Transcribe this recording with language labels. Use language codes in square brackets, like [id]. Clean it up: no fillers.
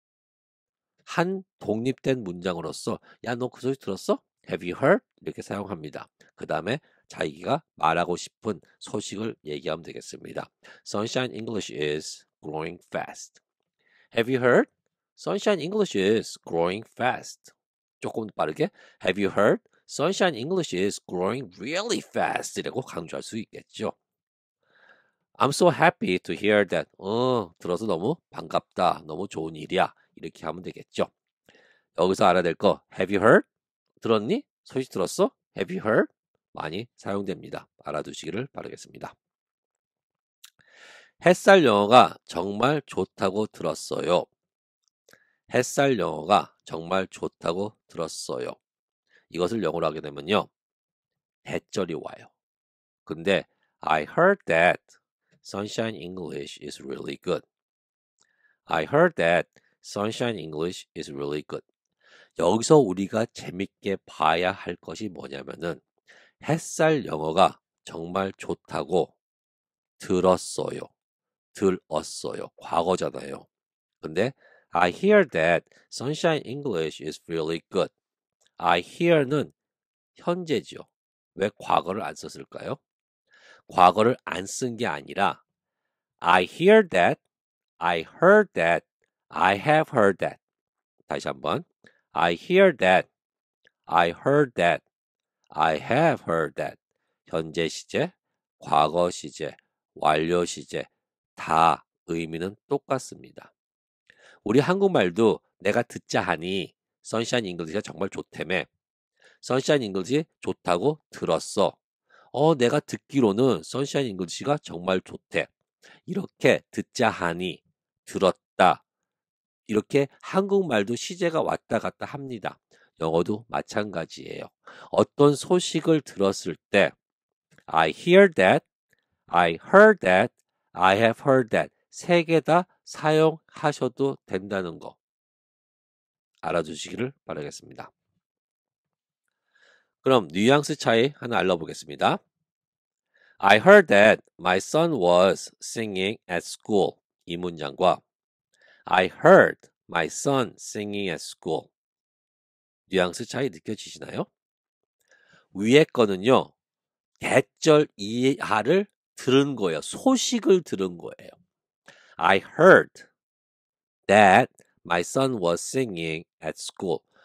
[ko] 한 독립된 문장으로서 야, 너 그 소식 들었어? [en] Have you heard? [ko] 이렇게 사용합니다. 그 다음에 자기가 말하고 싶은 소식을 얘기하면 되겠습니다. [en] Sunshine English is growing fast. Have you heard? Sunshine English is growing fast. [ko] 조금 빠르게 [en] Have you heard? Sunshine English is growing really fast. [ko] 이라고 강조할 수 있겠죠. [en] I'm so happy to hear that. [ko] 들어서 너무 반갑다. 너무 좋은 일이야. 이렇게 하면 되겠죠. 여기서 알아야 될 거 [en] Have you heard? [ko] 들었니? 소식 들었어? [en] Have you heard? [ko] 많이 사용됩니다. 알아두시기를 바라겠습니다. 햇살 영어가 정말 좋다고 들었어요. 햇살 영어가 정말 좋다고 들었어요. 이것을 영어로 하게 되면요. 대절이 와요. 근데 [en] I heard that Sunshine English is really good. I heard that Sunshine English is really good. [ko] 여기서 우리가 재밌게 봐야 할 것이 뭐냐면은 햇살 영어가 정말 좋다고 들었어요. 들었어요. 과거잖아요. 근데 [en] I hear that Sunshine English is really good. I hear [ko] 는 현재죠. 왜 과거를 안 썼을까요? 과거를 안 쓴 게 아니라 [en] I hear that, I heard that, I have heard that. [ko] 다시 한번. [en] I hear that, I heard that, I have heard that. [ko] 현재 시제, 과거 시제, 완료 시제 다 의미는 똑같습니다. 우리 한국말도 내가 듣자 하니 선샤인 잉글리시가 정말 좋다며. 선샤인 잉글리시 좋다고 들었어. 내가 듣기로는 선샤인 잉글리시가 정말 좋대. 이렇게 듣자 하니 들었다. 이렇게 한국말도 시제가 왔다 갔다 합니다. 영어도 마찬가지예요. 어떤 소식을 들었을 때 [en] I hear that, I heard that, [ko] I have heard that 세 개 다 사용하셔도 된다는 거 알아두시기를 바라겠습니다. 그럼 뉘앙스 차이 하나 알아보겠습니다. [en] I heard that my son was singing at school. [ko] 이 문장과 [en] I heard my son singing at school. [ko] 뉘앙스 차이 느껴지시나요? 위에 거는요. 대절 이하를 들은 거예요. 소식을 들은 거예요. [en] I heard that my son was singing at school.